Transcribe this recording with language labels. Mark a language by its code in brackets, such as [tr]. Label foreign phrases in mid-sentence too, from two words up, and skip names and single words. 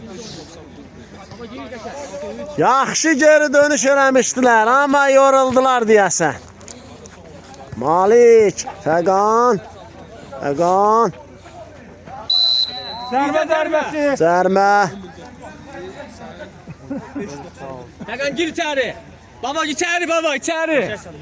[az] Yaxşı geri dönüş eləmişdilər, amma yoruldular deyəsən. Malik, Fəqan. Zərmə. [tr] Hakan gir içeri. Baba içeri baba içeri.